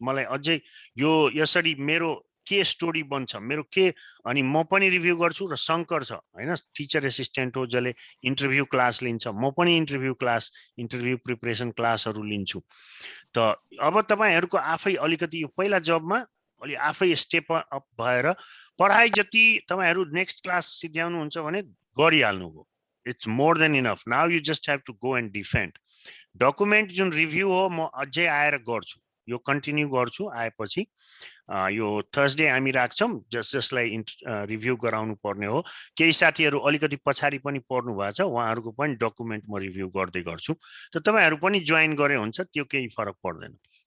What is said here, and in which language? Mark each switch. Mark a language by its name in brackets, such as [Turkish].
[Nepali] मलाई अझै यो यसरी मेरो के स्टोरी बन्छ, मेरो के, अनि म पनि रिभ्यू गर्छु र शंकर छ हैन, टिचर एसिस्टेन्ट हो, जसले इन्टरभ्यू क्लास लिन्छ, म पनि इन्टरभ्यू प्रिपरेसन क्लासहरु लिन्छु। त अब तपाईहरुको आफै अलिकति यो पहिला जबमा अलि आफै स्टेप अप भएर पढाइ जति तपाईहरु नेक्स्ट क्लास सिध्याउनुहुन्छ भने गरिहाल्नु भो। [English] It's more than enough. Now you just have to go and defend. [Nepali] Document जुन रिभ्यू हो म अझै आएर गर्छु, यो कन्टिन्यू गर्छु आएपछि। यो थर्सडे हामी राख्छौं, जसलाई रिभ्यू गराउनु पर्ने हो। केही साथीहरु अलिकति पछाडी पनि पढ्नु भएको छ, उहाँहरुको पनि डकुमेन्ट म रिभ्यू गर्दै गर्छु। त तपाईहरु पनि जोइन गरे हुन्छ, त्यो केही फरक पर्दैन।